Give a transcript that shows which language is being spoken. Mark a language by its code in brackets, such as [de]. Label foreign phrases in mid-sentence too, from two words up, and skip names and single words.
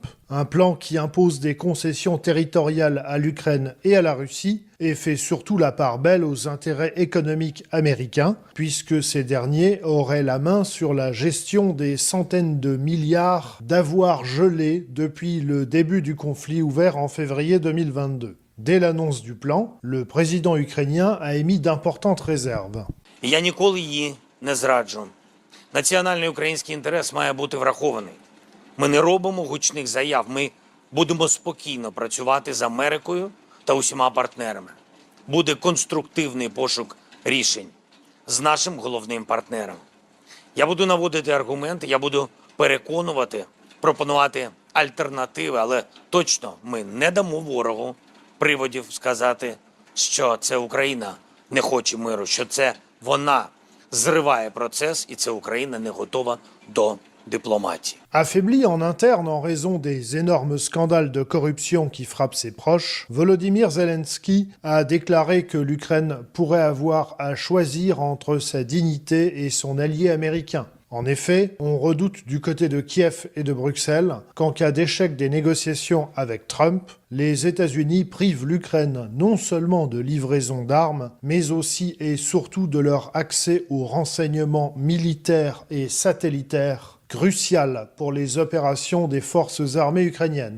[fr] Un plan qui impose des concessions territoriales à l'Ukraine et à la Russie et fait surtout la part belle aux intérêts économiques américains, puisque ces derniers auraient la main sur la gestion des centaines de milliards d'avoirs gelés depuis le début du conflit ouvert en février 2022. Dès l'annonce du plan, le président ukrainien a émis d'importantes réserves. [uk] Я ніколи її не зраджу. Національний український інтерес має бути врахований. Ми не робимо гучних заяв, ми будемо спокійно працювати з Америкою та усіма партнерами. Буде конструктивний пошук рішень з нашим головним партнером. Я буду наводити аргументи, я буду переконувати, пропонувати альтернативи, але точно ми не дамо ворогу приводів сказати, що це Україна не хоче миру, що це вона зриває процес і це Україна не готова до diplomatie. [fr] Affaibli en interne en raison des énormes scandales de corruption qui frappent ses proches, Volodymyr Zelensky a déclaré que l'Ukraine pourrait avoir à choisir entre sa dignité et son allié américain. En effet, on redoute du côté de Kiev et de Bruxelles qu'en cas d'échec des négociations avec Trump, les États-Unis privent l'Ukraine non seulement de livraison d'armes, mais aussi et surtout de leur accès aux renseignements militaires et satellitaires, crucial pour les opérations des forces armées ukrainiennes.